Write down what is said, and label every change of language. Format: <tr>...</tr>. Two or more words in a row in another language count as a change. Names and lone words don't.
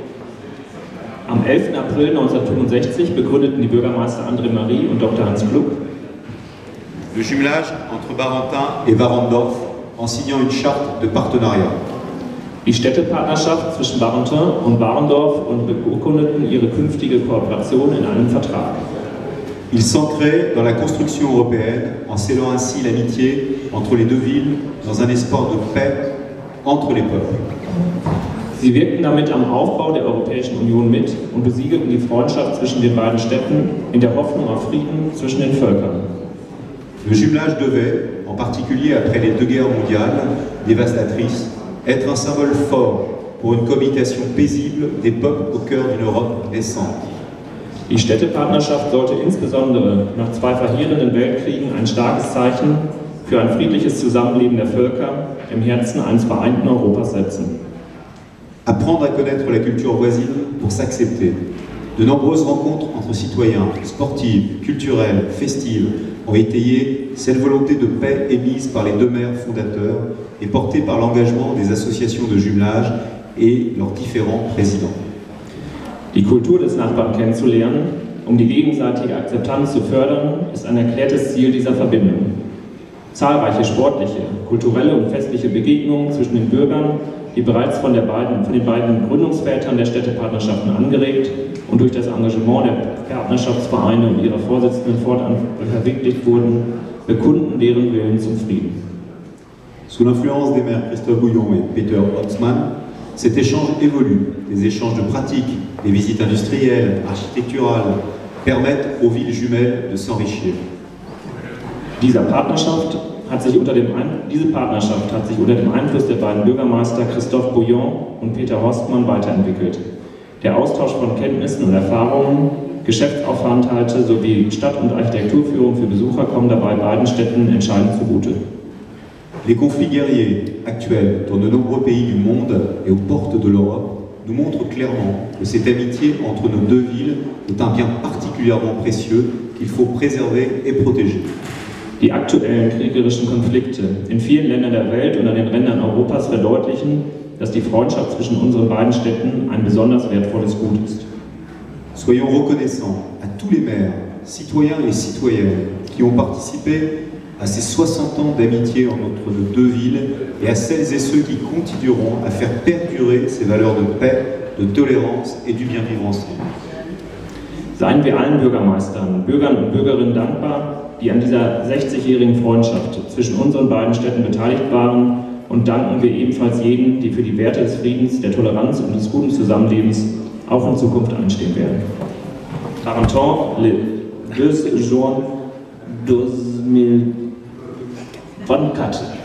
<de>Am 11. April 1965 begründeten die Bürgermeister André Marie und Dr. Hans Gluck</de> <fr>le jumelage entre Barentin et Warendorf en signant une charte de partenariat.</fr> <de>Die Städtepartnerschaft zwischen Barentin und Warendorf und beurkundeten ihre künftige Kooperation in einem Vertrag.</de> <fr>Ils s'ancraient dans la construction européenne en scellant ainsi l'amitié entre les deux villes dans un espoir de paix entre les peuples.</fr> <de>Sie wirkten damit am Aufbau der Europäischen Union mit und besiegelten die Freundschaft zwischen den beiden Städten in der Hoffnung auf Frieden zwischen den Völkern.</de> <fr>Le jumelage devait, en particulier après les deux guerres mondiales dévastatrices, être un symbole fort pour une cohabitation paisible des peuples au cœur d'une Europe naissante.</fr> <de>Die Städtepartnerschaft sollte insbesondere nach zwei verheerenden Weltkriegen ein starkes Zeichen für ein friedliches Zusammenleben der Völker im Herzen eines vereinten Europas setzen.</de> <fr>Apprendre à connaître la culture voisine pour s'accepter. De nombreuses rencontres entre citoyens, sportives, culturelles, festives, ont étayé cette volonté de paix émise par les deux maires fondateurs et portée par l'engagement des associations de jumelage et leurs différents présidents.</fr> <de>Die Kultur des Nachbarn kennenzulernen, um die gegenseitige Akzeptanz zu fördern, ist ein erklärtes Ziel dieser Verbindung. Zahlreiche sportliche, kulturelle und festliche Begegnungen zwischen den Bürgern, die bereits von den beiden Gründungsvätern der Städtepartnerschaften angeregt und durch das Engagement der Partnerschaftsvereine und ihrer Vorsitzenden fortan verwirklicht wurden, bekunden deren Willen zum Frieden.</de> <fr>Sous l'influence des maires Christophe Bouillon et Peter Holtzmann, cet échange évolue. Des échanges de pratiques, des visites industrielles, architecturales, permettent aux villes jumelles de s'enrichir.</fr> <de>Diese Partnerschaft hat sich unter dem Einfluss der beiden Bürgermeister Christophe Bouillon und Peter Horstmann weiterentwickelt. Der Austausch von Kenntnissen und Erfahrungen, Geschäftsaufenthalte sowie Stadt- und Architekturführung für Besucher kommen dabei beiden Städten entscheidend zugute.</de> <fr>Les conflits guerriers actuels dans de nombreux pays du monde et aux portes de l'Europe nous montrent clairement que cette amitié entre nos deux villes est un bien particulièrement précieux qu'il faut préserver et protéger.</fr> <de>Die aktuellen kriegerischen Konflikte in vielen Ländern der Welt und an den Rändern Europas verdeutlichen, dass die Freundschaft zwischen unseren beiden Städten ein besonders wertvolles Gut ist.</de> <fr>Soyons reconnaissants à tous les maires, citoyens et citoyennes qui ont participé à ces 60 ans d'amitié entre nos deux villes et à celles et ceux qui continueront à faire perdurer ces valeurs de paix, de tolérance et du bien vivre ensemble.</fr> <de>Seien wir allen Bürgermeistern, Bürgern und Bürgerinnen dankbar, die an dieser 60-jährigen Freundschaft zwischen unseren beiden Städten beteiligt waren, und danken wir ebenfalls jenen, die für die Werte des Friedens, der Toleranz und des guten Zusammenlebens auch in Zukunft einstehen werden.</de> <fr>40 ans, le 2 juin 2024.</fr>